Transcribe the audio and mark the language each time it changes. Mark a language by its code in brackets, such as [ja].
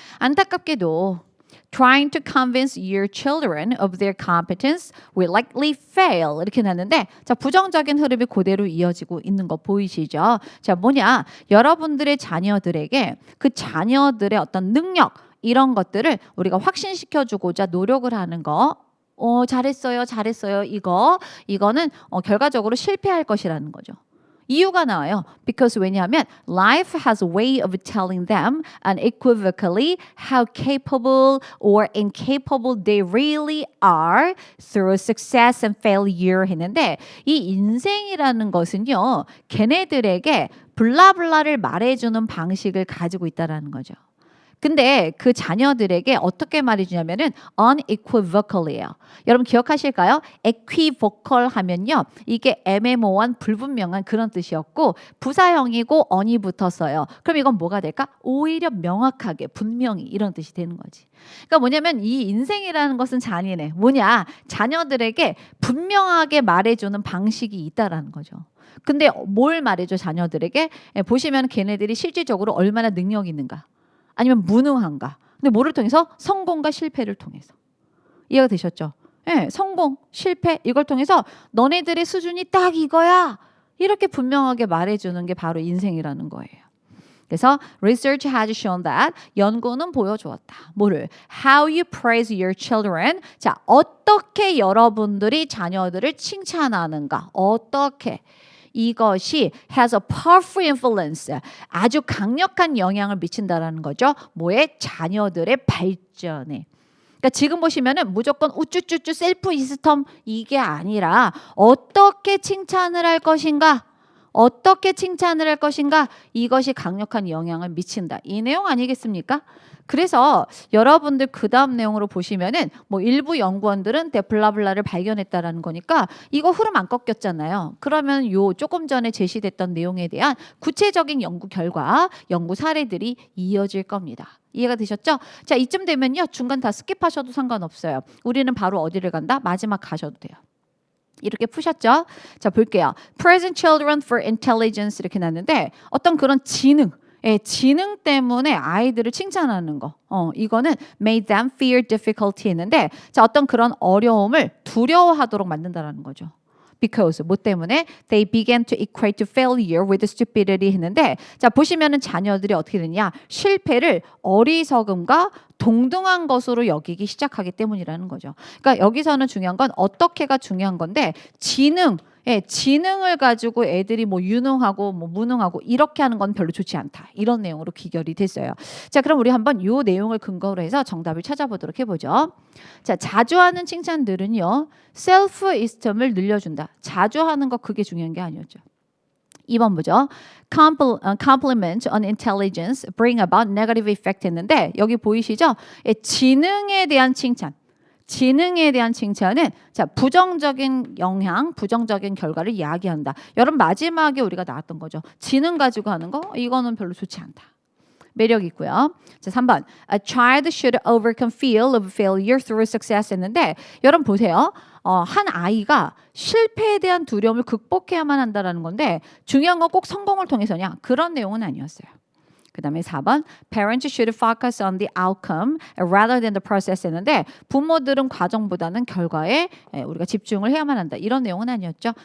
[ko] 안타깝게도 [en] trying to convince your children of their competence will likely fail [ko] 이렇게 났는데 자 부정적인 흐름이 그대로 이어지고 있는 거 보이시죠? 자 뭐냐 여러분들의 자녀들에게 그 자녀들의 어떤 능력 이런 것들을 우리가 확신시켜주고자 노력을 하는 거 잘했어요 이거는 결과적으로 실패할 것이라는 거죠. 이유가 나와요. [en] Because [ko] 왜냐하면 [en] life has a way of telling them unequivocally how capable or incapable they really are through success and failure [ko] 했는데 이 인생이라는 것은요. 걔네들에게 블라블라를 말해주는 방식을 가지고 있다는 거죠. 근데 그 자녀들에게 어떻게 말해주냐면은 unequivocally예요. 여러분 기억하실까요? equivocal 하면요. 이게 애매모호한 불분명한 그런 뜻이었고 부사형이고 on이 붙었어요. 그럼 이건 뭐가 될까? 오히려 명확하게 분명히 이런 뜻이 되는 거지. 그러니까 뭐냐면 이 인생이라는 것은 잔인해. 뭐냐? 자녀들에게 분명하게 말해주는 방식이 있다라는 거죠. 근데 뭘 말해줘 자녀들에게? 보시면 걔네들이 실질적으로 얼마나 능력이 있는가? 아니면 무능한가? 근데 뭐를 통해서? 성공과 실패를 통해서. 이해가 되셨죠? 성공, 실패 이걸 통해서 너네들의 수준이 딱 이거야. 이렇게 분명하게 말해주는 게 바로 인생이라는 거예요. 그래서 [en] research has shown that [ko] 연구는 보여주었다. 뭐를? [en] How you praise your children. [ko] 자, 어떻게 여러분들이 자녀들을 칭찬하는가? 어떻게? 이것이 [en] has a powerful influence. [ko] 아주 강력한 영향을 미친다라는 거죠. 뭐에? 자녀들의 발전에. 그러니까 지금 보시면은 무조건 우쭈쭈쭈 셀프 시스템 이게 아니라 어떻게 칭찬을 할 것인가? 어떻게 칭찬을 할 것인가? 이것이 강력한 영향을 미친다. 이 내용 아니겠습니까? 그래서 여러분들 그 다음 내용으로 보시면은 뭐 일부 연구원들은 데플라블라를 발견했다라는 거니까 이거 흐름 안 꺾였잖아요. 그러면 요 조금 전에 제시됐던 내용에 대한 구체적인 연구 결과, 연구 사례들이 이어질 겁니다. 이해가 되셨죠? 자, 이쯤 되면요. 중간 다 스킵하셔도 상관없어요. 우리는 바로 어디를 간다? 마지막 가셔도 돼요. 이렇게 푸셨죠? 자, 볼게요. [en] Present children for intelligence [ko] 이렇게 났는데 어떤 그런 지능 때문에 아이들을 칭찬하는 거. 이거는 [en] made them fear difficulty [ko] 했는데 자, 어떤 그런 어려움을 두려워하도록 만든다라는 거죠. [en] Because [ko] 뭐 때문에 [en] they began to equate to failure with stupidity [ko] 했는데 자, 보시면은 자녀들이 어떻게 되냐? 실패를 어리석음과 동등한 것으로 여기기 시작하기 때문이라는 거죠. 그러니까 여기서는 중요한 건 어떻게가 중요한 건데 지능을 가지고 애들이 뭐 유능하고 뭐 무능하고 이렇게 하는 건 별로 좋지 않다. 이런 내용으로 귀결이 됐어요. 자, 그럼 우리 한번 이 내용을 근거로 해서 정답을 찾아보도록 해보죠. 자, 자주 하는 칭찬들은요. 셀프 이스템을 늘려준다. 자주 하는 거 그게 중요한 게 아니었죠. 2번 보죠. [en] Compliment on intelligence bring about negative effect [ko] 했는데 여기 보이시죠? 지능에 대한 칭찬. 지능에 대한 칭찬은 자 부정적인 영향, 부정적인 결과를 이야기한다. 여러분 마지막에 우리가 나왔던 거죠. 지능 가지고 하는 거 이거는 별로 좋지 않다. 매력 있고요. 자, 3번. [en] A child should overcome fear of failure through success [ko] 했는데 여러분 보세요. 한 아이가 실패에 대한 두려움을 극복해야만 한다라는 건데 중요한 건 꼭 성공을 통해서냐? 그런 내용은 아니었어요. 그다음에 4번 [en] Parents should focus on the outcome rather than the process [ko] 했는데 부모들은 과정보다는 결과에 우리가 집중을 해야만 한다. 이런 내용은 아니었죠.